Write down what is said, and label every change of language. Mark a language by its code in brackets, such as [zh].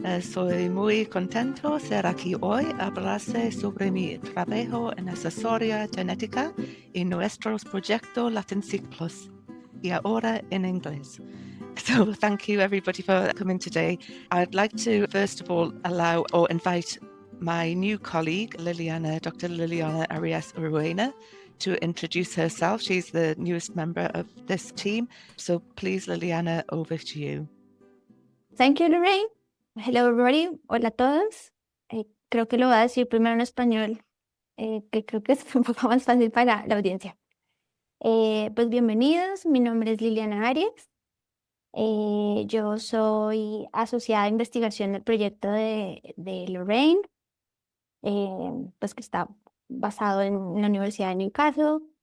[es] Soy muy contento ser aquí hoy a hablarse sobre mi trabajo en asesoría genética y nuestros proyectos Latin-SEQ Plus. Y ahora en inglés. [en] So thank you everybody for coming today. I'd like to first of all allow or invite my new colleague, Liliana, Dr. Liliana Arias to introduce herself. She's the newest member of this team. So please, Liliana, over to you. Thank you, Lorraine. Hello, everybody. [es] Hola a todos. Creo que lo voy a decir primero en español, que creo que es un poco más fácil para la audiencia. Pues bienvenidos, mi nombre es Liliana Arias. Yo soy asociada a investigación del proyecto de Lorraine, pues que está basado en la Universidad de Newcastle.